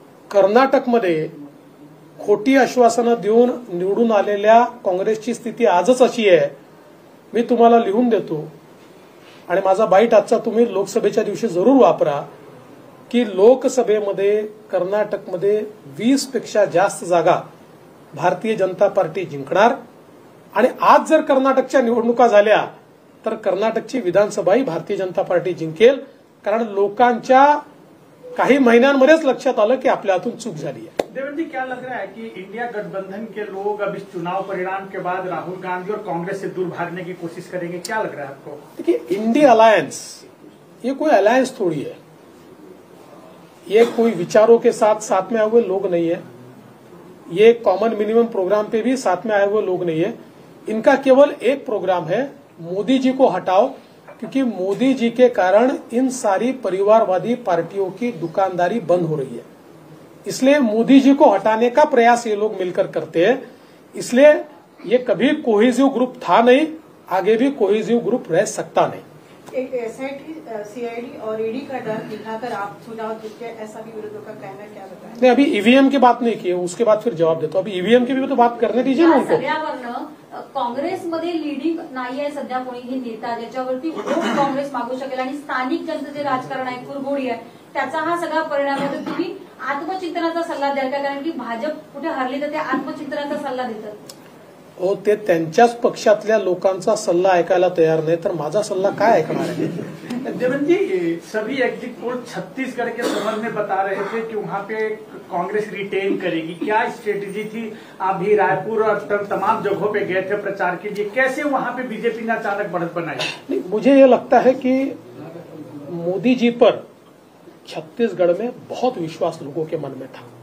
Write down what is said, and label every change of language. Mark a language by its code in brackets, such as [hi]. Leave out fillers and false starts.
[mr] कर्नाटकमध्ये खोटी आश्वासनं देऊन निवडून आलेल्या काँग्रेसची स्थिती आजच अशी आहे, मी तुम्हाला लिहून देतो, आणि माझा बाईट आजचा तुम्ही लोकसभेच्या दिवशी जरूर वापरा, की लोकसभेमध्ये कर्नाटकमध्ये 20 पेक्षा जास्त जागा भारतीय जनता पार्टी जिंकणार. आणि आज जर कर्नाटकच्या निवडणुका झाल्या तर कर्नाटकची विधानसभाही भारतीय जनता पार्टी जिंकेल, कारण लोकांच्या काही महिन्यांमध्येच लक्षात आलं की आपल्या हातून चूक झाली आहे. [hi] देवेंद्र जी, क्या लग रहा है कि इंडिया गठबंधन के लोग अब इस चुनाव परिणाम के बाद राहुल गांधी और कांग्रेस से दूर भागने की कोशिश करेंगे? क्या लग रहा है आपको? देखिए, इंडिया अलायंस ये कोई अलायंस थोड़ी है, ये कोई विचारों के साथ में आए हुए लोग नहीं है, ये कॉमन मिनिमम प्रोग्राम पे भी साथ में आए हुए लोग नहीं है. इनका केवल एक प्रोग्राम है, मोदी जी को हटाओ, क्योंकि मोदी जी के कारण इन सारी परिवारवादी पार्टियों की दुकानदारी बंद हो रही है. इसलिए मोदी जी को हटाने का प्रयास ये लोग मिलकर करते हैं. इसलिए ये कभी कोहेसिव ग्रुप था नहीं, आगे भी कोहेसिव ग्रुप रह सकता नहीं. एक एसआईटी, सीआईडी और ईडी का डर दिखाकर आप चुनाव जीते, ऐसा भी विरोधियों का कहना है, क्या बताएं? नहीं, अभी ईवीएम की बात नहीं की है, उसके बाद फिर जवाब देता हूं। अभी ईवीएम की भी तो बात करने दीजिए ना या उनको। [mr] सगळ्यावरनं काँग्रेसमध्ये लिडिंग नाहीये सध्या कोणीही नेता ज्याच्यावरती वोट काँग्रेस मागू शकेल आणि स्थानिक जनतेचे राजकारण आहे, कुरघोडी आहे, त्याचा हा सगळा परिणाम आहे. तर तुम्ही आत्मचिंतनाचा सल्ला द्याल का? कारण की भाजप कुठे हरली तर ते आत्मचिंतनाचा सल्ला देतात. हो, ते त्यांच्याच पक्षातल्या लोकांचा सल्ला ऐकायला तयार नाही, तर माझा सल्ला काय ऐकणार आहे? [hi] देवेंद्र जी, सभी एग्जिट पोल छत्तीसगढ़ के संबंध में बता रहे थे कि वहाँ पे कांग्रेस रिटेन करेगी. क्या स्ट्रेटेजी थी? आप भी रायपुर और तमाम जगहों पे गए थे प्रचार के लिए, कैसे वहाँ पे बीजेपी ने अचानक बढ़त बनाई? नहीं, मुझे ये लगता है कि मोदी जी पर छत्तीसगढ़ में बहुत विश्वास लोगों के मन में था.